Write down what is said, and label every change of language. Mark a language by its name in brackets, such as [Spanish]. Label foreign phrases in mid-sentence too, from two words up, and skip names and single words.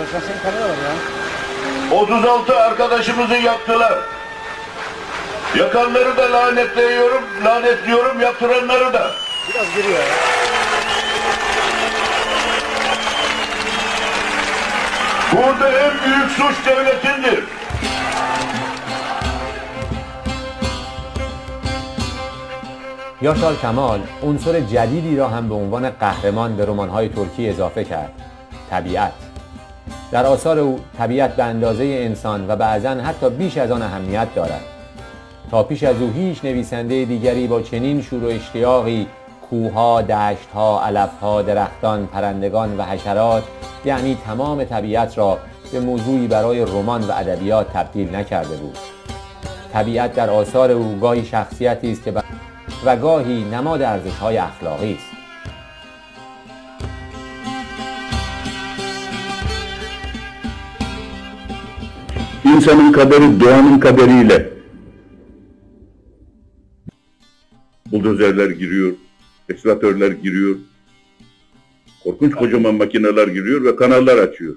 [Turkish] 36 arkadaşımızı yaktılar. Yakanları da lanetliyorum, yaptıranları da. Biraz giriyor ya. Burada en büyük suç devletindir. [Persian] یاشار کمال عنصر جدیدی را هم به عنوان قهرمان به رمان‌های ترکی اضافه کرد: طبیعت. در آثار او طبیعت به اندازه انسان و بعضاً حتی بیش از آن اهمیت دارد. تا پیش از او هیچ نویسنده دیگری با چنین شور و اشتیاقی کوه‌ها، دشت‌ها، علف‌ها، درختان، پرندگان و حشرات، یعنی تمام طبیعت را به موضوعی برای رمان و ادبیات تبدیل نکرده بود. طبیعت در آثار او گاهی شخصیتی است که و گاهی نماد ارزش‌های اخلاقی است. [Turkish] İnsanın kaderi doğanın kaderiyle. Buldozerler giriyor, ekskavatörler giriyor, korkunç kocaman makineler giriyor ve kanallar açıyor.